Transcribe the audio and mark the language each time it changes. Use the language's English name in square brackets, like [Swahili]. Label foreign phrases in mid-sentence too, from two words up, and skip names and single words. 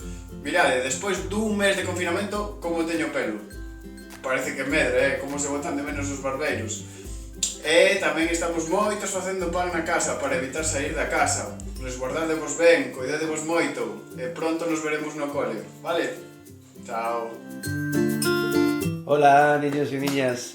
[Galician] Mirade, despois dun mes de confinamento, como teño pelo. Parece que medra, como se botan de menos os barbeiros. E tamén estamos moitos facendo pan na casa para evitar sair da casa. Resguardadevos ben, cuidadevos moito e pronto nos veremos no cole, vale? Chao. [Spanish] Hola, niños y niñas.